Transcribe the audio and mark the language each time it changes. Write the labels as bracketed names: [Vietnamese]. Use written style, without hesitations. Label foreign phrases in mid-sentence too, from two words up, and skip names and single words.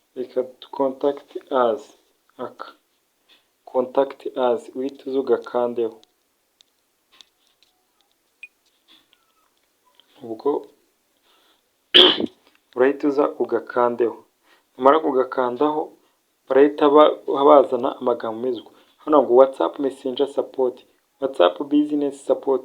[Kinyarwanda] ukandika [English] contact us, [Kinyarwanda] aka [English] contact us [Kinyarwanda] uhita uza ugakandeho. Ubwo urahita uza ugakandeho, umara kugakandaho barahita bazana amagambo meza hano ngo [English] WhatsApp Messenger Support, WhatsApp Business Support.